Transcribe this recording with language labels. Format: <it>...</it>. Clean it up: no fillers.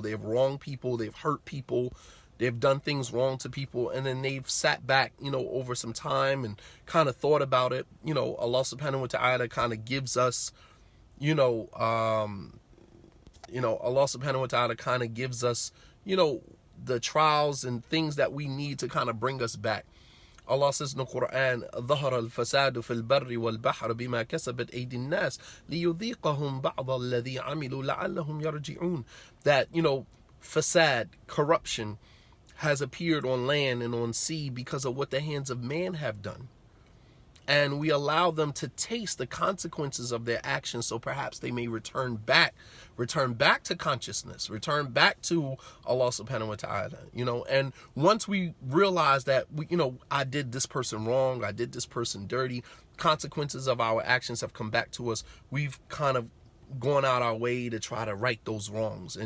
<en>They've wronged people, they've hurt people, they've done things wrong to people, and then they've sat back, over some time and kind of thought about it. Allah subhanahu wa ta'ala kind of gives us, Allah subhanahu wa ta'ala kind of gives us, the trials and things that we need to kind of bring us back. Allah says in the Quran,</en> <ar>ظهر الفساد في البر والبحر بما كسبت أيدي الناس ليذيقهم بعض الذي عملوا لعلهم يرجعون.</ar> <en>That, fasad, corruption, has appeared on land and on sea because of what the hands of man have done. And we allow them to taste the consequences of their actions, so perhaps they may return back to consciousness, return back to Allah subhanahu wa ta'ala, and once we realize that I did this person wrong, I did this person dirty, consequences of our actions have come back to us, we've kind of gone out our way to try to right those wrongs.</en>